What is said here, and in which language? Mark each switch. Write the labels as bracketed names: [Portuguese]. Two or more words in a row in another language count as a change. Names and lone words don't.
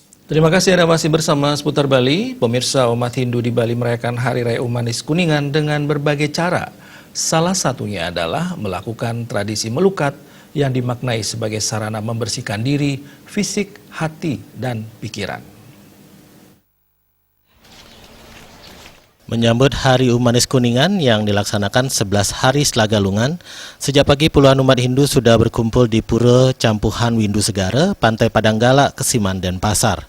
[Indonesian] Terima kasih Anda masih bersama Seputar Bali. Pemirsa, umat Hindu di Bali merayakan Hari Raya Umanis Kuningan dengan berbagai cara. Salah satunya adalah melakukan tradisi melukat yang dimaknai sebagai sarana membersihkan diri, fisik, hati, dan pikiran. Menyambut Hari Umanis Kuningan yang dilaksanakan 11 hari setelah Galungan, sejak pagi puluhan umat Hindu sudah berkumpul di Pura Campuhan Windu Segara, Pantai Padanggala, Kesiman, Denpasar.